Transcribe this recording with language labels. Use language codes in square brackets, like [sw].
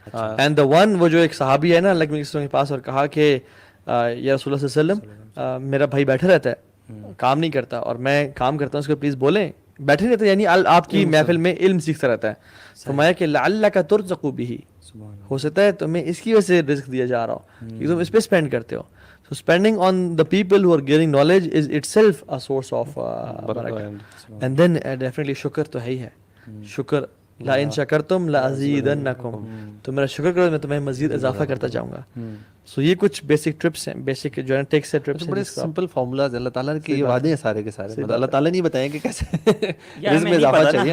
[ur] And the one, وہ جو ایک صحابی ہے نا اللہ کے پاس اور کہا کہ یا رسول اللہ صلی اللہ علیہ وسلم, میرا بھائی بیٹھا رہتا ہے, کام نہیں کرتا, اور میں کام کرتا ہوں, اس کو پلیز بولیں. بیٹھے رہتا ہے یعنی آپ کی محفل میں علم سیکھتا رہتا ہے. فرمایا کہ لعلک ترزق بہ, ہو سکتا ہے تمہیں اس کی وجہ سے رزق دیا جا رہا ہو کہ تم اس پہ اسپینڈ کرتے ہو. [en] So spending on the people who are gaining knowledge is itself a source of barakah. [ur] And then definitely شکر تو ہے ہی ہے. شکر لا ان شکرتم لازیدنکم, تو میرا شکر کرو میں تمہیں مزید اضافہ کرتا جاؤں گا. سو یہ کچھ بیسک ٹرپس ہیں, بیسک جو ہے ٹیکس ٹرپس ہیں, بڑے سمپل فارمولاز اللہ تعالیٰ کے یہ وعدے ہیں سارے کے سارے. اللہ تعالیٰ نہیں بتائیں کہ کیسے رزق میں اضافہ چاہیے.